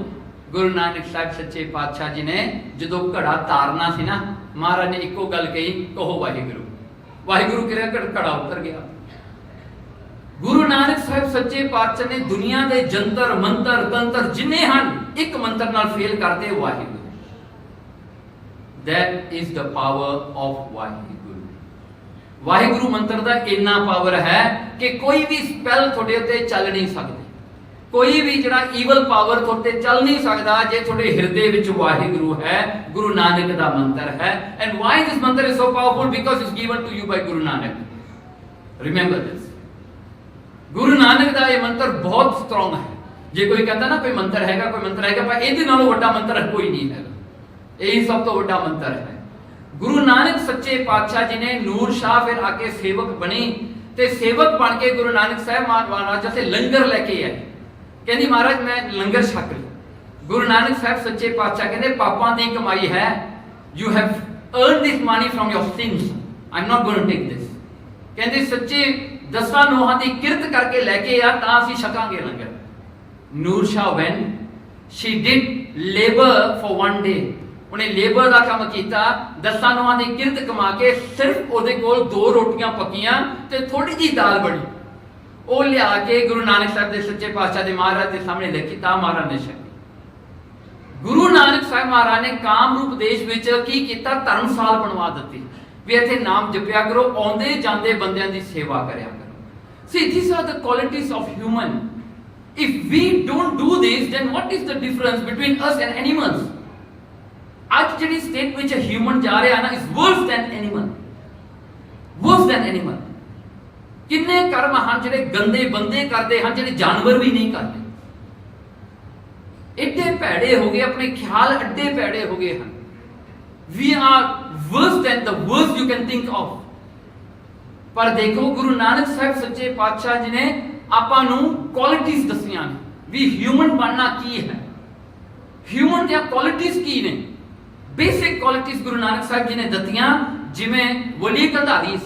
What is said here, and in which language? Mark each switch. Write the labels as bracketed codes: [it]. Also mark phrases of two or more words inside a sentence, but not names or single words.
[pa] ਗੁਰੂ ਨਾਨਕ ਸਾਹਿਬ ਸੱਚੇ ਪਾਤਸ਼ਾਹ ਜੀ ਨੇ ਜਦੋਂ ਘੜਾ ਤਾਰਨਾ ਸੀ ਨਾ, ਮਹਾਰਾਜ ਨੇ ਇੱਕੋ ਗੱਲ ਕਹੀ, ਕਹੋ ਵਾਹਿਗੁਰੂ। ਵਾਹਿਗੁਰੂ ਕਿਹਾ, ਘੜਾ ਉਤਰ ਗਿਆ। ਗੁਰੂ ਨਾਨਕ ਸਾਹਿਬ ਸੱਚੇ ਪਾਤਸ਼ਾਹ ਨੇ ਦੁਨੀਆ ਦੇ ਜੰਤਰ ਮੰਤਰ ਤੰਤਰ ਜਿੰਨੇ ਹਨ, ਇੱਕ ਮੰਤਰ ਨਾਲ ਫੇਲ ਕਰਦੇ, ਵਾਹਿਗੁਰੂ। [en] that is the power of ਵਾਹਿਗੁਰੂ। [pa] ਵਾਹਿਗੁਰੂ ਮੰਤਰ ਦਾ ਇੰਨਾ ਪਾਵਰ ਹੈ ਕਿ ਕੋਈ ਵੀ ਸਪੈਲ ਤੁਹਾਡੇ ਉੱਤੇ ਚੱਲ ਨਹੀਂ ਸਕਦਾ, ਕੋਈ ਵੀ ਜਿਹੜਾ [en] evil power [pa] ਤੁਹਾਡੇ ਚੱਲ ਨਹੀਂ ਸਕਦਾ ਜੇ ਤੁਹਾਡੇ ਹਿਰਦੇ ਵਿੱਚ ਵਾਹਿਗੁਰੂ ਹੈ। ਗੁਰੂ ਨਾਨਕ ਦਾ ਮੰਤਰ ਹੈ। [en] and why this mantra is so powerful? because it's given to you by Guru Nanak. remember this. [pa] ਗੁਰੂ ਨਾਨਕ ਦਾ ਇਹ ਮੰਤਰ ਬਹੁਤ ਸਟਰੋਂਗ ਹੈ। ਜੇ ਕੋਈ ਕਹਿੰਦਾ ਨਾ ਕੋਈ ਮੰਤਰ ਹੈਗਾ, ਕੋਈ ਮੰਤਰ ਹੈਗਾ, ਪਰ ਇਹਦੇ ਨਾਲੋਂ ਵੱਡਾ ਮੰਤਰ ਕੋਈ ਨਹੀਂ ਹੈਗਾ। ਇਹੀ ਸਭ ਤੋਂ ਵੱਡਾ ਮੰਤਰ ਹੈ। ਗੁਰੂ ਨਾਨਕ ਸੱਚੇ ਪਾਤਸ਼ਾਹ ਜੀ ਨੇ ਨੂਰ ਸ਼ਾਹ ਫਿਰ ਆ ਕੇ ਸੇਵਕ ਬਣੀ, ਤੇ ਸੇਵਕ ਬਣ ਕੇ ਗੁਰੂ ਨਾਨਕ ਸਾਹਿਬ ਮਹਾਰਾਜ ਜਿੱਥੇ ਲੰਗਰ ਲੈ ਕੇ ਆਏ। ਕਹਿੰਦੀ ਮਹਾਰਾਜ ਮੈਂ ਲੰਗਰ ਛਕ ਲਿਆ। ਗੁਰੂ ਨਾਨਕ ਸਾਹਿਬ ਸੱਚੇ ਪਾਤਸ਼ਾਹ ਕਹਿੰਦੇ ਪਾਪਾਂ ਦੀ ਕਮਾਈ ਹੈ। [en] You have earned this money from your sins, I am not going to take this. [pa] ਕਹਿੰਦੇ ਸੱਚੇ ਦਸਾਂ ਨੋਹਾਂ ਦੀ ਕਿਰਤ ਕਰਕੇ ਲੈ ਕੇ ਆ ਤਾਂ ਅਸੀਂ ਛਕਾਂਗੇ ਲੰਗਰ। [en] ਨੂਰ ਸ਼ਾਹ ਵੈਨ she did labor for one day. [pa] ਉਹਨੇ ਲੇਬਰ ਦਾ ਕੰਮ ਕੀਤਾ, 10 ਨੋਆਂ ਦੀ ਕਿਰਤ ਕਮਾ ਕੇ ਸਿਰਫ ਉਹਦੇ ਕੋਲ 2 ਰੋਟੀਆਂ ਪੱਕੀਆਂ ਤੇ ਥੋੜੀ ਜੀ ਦਾਲ ਬਣੀ, ਉਹ ਲਿਆ ਕੇ ਗੁਰੂ ਨਾਨਕ ਸਾਹਿਬ ਦੇ ਸੱਚੇ ਪਾਤਸ਼ਾਹ ਦੇ ਮਹਾਰਾਜ ਦੇ ਸਾਹਮਣੇ ਰੱਖੀ, ਤਾਂ ਮਹਾਰਾਜ ਨੇ ਛਕੀ। ਗੁਰੂ ਨਾਨਕ ਸਾਹਿਬ ਮਹਾਰਾਜ ਨੇ ਕਾਮਰੂਪ ਦੇਸ਼ ਵਿੱਚ ਕੀ ਕੀਤਾ, ਧਰਮਸਾਲ ਬਣਵਾ ਦਿੱਤੀ ਵੀ ਇੱਥੇ ਨਾਮ ਜਪਿਆ ਕਰੋ, ਆਉਂਦੇ ਜਾਂਦੇ ਬੰਦਿਆਂ ਦੀ ਸੇਵਾ ਕਰਿਆ ਕਰੋ। [en] See, these are the qualities of human. If we don't do this, then what is the difference between us and animals? [pa] ਅੱਜ ਜਿਹੜੀ ਸਟੇਟ ਵਿੱਚ ਹਿਊਮਨ ਜਾ ਰਿਹਾ ਨਾ, [en] is worse than animal, worse than animal. [pa] ਕਿੰਨੇ ਕਰਮ ਹਨ ਜਿਹੜੇ ਗੰਦੇ ਬੰਦੇ ਕਰਦੇ ਹਨ, ਜਿਹੜੇ ਜਾਨਵਰ ਵੀ ਨਹੀਂ ਕਰਦੇ। ਏਡੇ ਭੈੜੇ ਹੋ ਗਏ, ਆਪਣੇ ਖਿਆਲ ਅੱਡੇ ਭੈੜੇ ਹੋ ਗਏ ਹਨ। [en] We are worse than the worst you can think of. [pa] ਪਰ ਦੇਖੋ ਗੁਰੂ ਨਾਨਕ ਸਾਹਿਬ ਸੱਚੇ ਪਾਤਸ਼ਾਹ ਜੀ ਨੇ ਆਪਾਂ ਨੂੰ ਕੁਆਲਿਟੀਆਂ ਦੱਸੀਆਂ ਨੇ ਵੀ ਹਿਊਮਨ ਬਣਨਾ ਕੀ ਹੈ, ਹਿਊਮਨ ਦੀਆਂ ਕੁਆਲਿਟੀਆਂ ਕੀ ਨੇ। ਬੇਸਿਕ ਕੁਆਲਿਟੀਆਂ ਗੁਰੂ ਨਾਨਕ ਸਾਹਿਬ ਜੀ ਨੇ ਦਿੱਤੀਆਂ, ਜਿਵੇਂ ਵਲੀ ਕੰਧਾਰੀ ਸੀ।